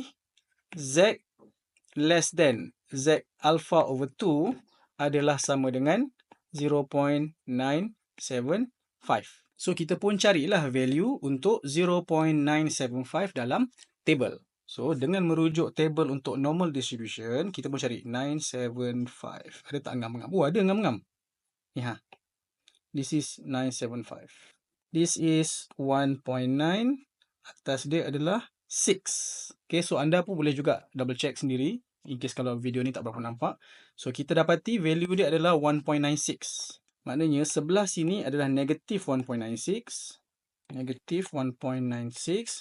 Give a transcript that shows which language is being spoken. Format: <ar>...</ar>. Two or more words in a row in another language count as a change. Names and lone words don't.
<en>Z less than Z alpha over 2</en> <ms>adalah sama dengan</ms> <en>0.975.</en> <ms>So, kita pun carilah value untuk 0.975 dalam table. So, dengan merujuk table untuk</ms> <en>normal distribution,</en> <ms>kita pun cari 975. Ada tak ngam-ngam? Oh, ada ngam-ngam. Ni ha.</ms> <en>This is 975. This is 1.9.</en> <ms>Atas dia adalah 6. Okay, so anda pun boleh juga</ms> <en>double check</en> <ms>sendiri.</ms> <en>In case</en> <ms>kalau video ni tak berapa nampak. So, kita dapati value dia adalah 1.96. Maknanya sebelah sini adalah negatif 1.96. Negatif 1.96.</ms>